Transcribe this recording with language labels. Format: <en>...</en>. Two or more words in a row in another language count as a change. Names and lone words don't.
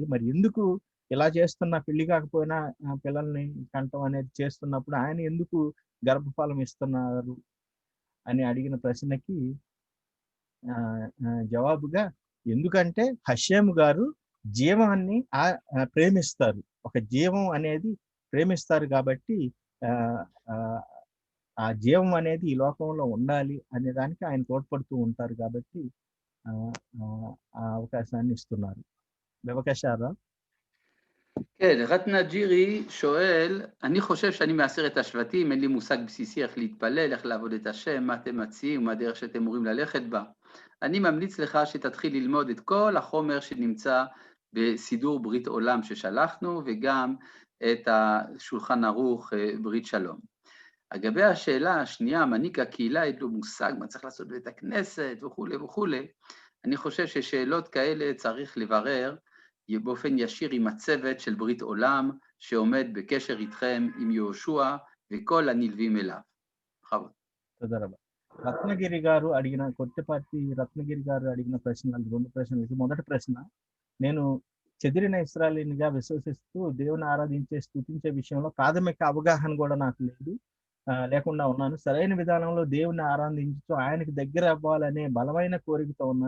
<te>మరి ఎందుకు ఇలా చేస్తున్న పెళ్లి కాకపోయినా పిల్లల్ని కంటం అనేది చేస్తున్నప్పుడు ఆయన ఎందుకు గర్భఫలం ఇస్తున్నారు అని అడిగిన ప్రశ్నకి జవాబుగా, ఎందుకంటే హషేము గారు జీవాన్ని ప్రేమిస్తారు, ఒక జీవం అనేది ప్రేమిస్తారు కాబట్టి ఆ జీవం అనేది ఈ లోకంలో ఉండాలి అనే దానికి ఆయన తోడ్పడుతూ ఉంటారు కాబట్టి ఆ అవకాశాన్ని ఇస్తున్నారు.</te> <he>בבקשה. כן, רטנה ג'ירי שואל, אני חושב שאני מעשר את השבטים, אין לי מושג בסיסי איך להתפלל, איך לעבוד את השם, מה אתם מציעים, מה הדרך שאתם אמורים ללכת בה. אני ממליץ לך שתתחיל ללמוד את כל החומר שנמצא בסידור ברית עולם ששלחנו, וגם את השולחן ערוך ברית שלום. לגבי השאלה השנייה, מנהיג הקהילה אין לו מושג מה צריך לעשות בבית הכנסת וכו' וכו', אני חושב ששאלות כאלה צריך לברר באופן ישיר עם הצוות של ברית עולם שעומד בקשר איתכם עם יהושע וכל הנלווים אליו. בכבוד. תודה רבה.</he> <te>రత్నగిరి గారు అడిగిన కొత్తపాటి రత్నగిరి గారు అడిగిన ప్రశ్నలు 2 ప్రశ్నలు. మొదటి ప్రశ్న, నేను చెదిరిన ఇశ్రాయేలీనిగా విశ్వసిస్తూ దేవుని ఆరాధించే స్తుతించే విషయంలో ప్రాథమిక అవగాహన కూడా నాకు లేకుండా ఉన్నాను. సరైన విధానంలో దేవుని ఆరాధించుతూ ఆయనకి దగ్గర అవ్వాలనే బలమైన కోరికతో ఉన్నాను.</te>